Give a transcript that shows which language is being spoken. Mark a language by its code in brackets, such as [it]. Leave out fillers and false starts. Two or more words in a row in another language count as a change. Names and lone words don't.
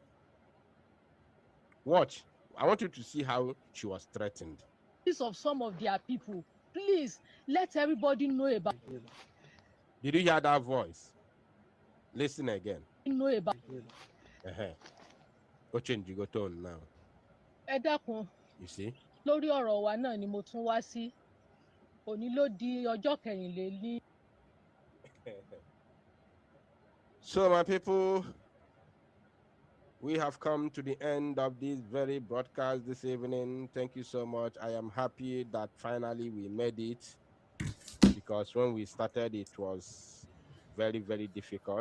[en] Watch. I want you to see how she was threatened. Of some of their people. Please, let everybody know about. Did you hear that voice? Listen again. Know about. Go change your tone now. [yo] Ẹ dákun. [en] You see? [yo] Lórí ọ̀rọ̀ wa náà ni mo tún wá sí. Òní ló di ọjọ́ kẹrìnlélí. [en] So, my people, we have come to the end of this very broadcast this evening. Thank you so much. I am happy that finally we made it, because when we started, it was very, very difficult.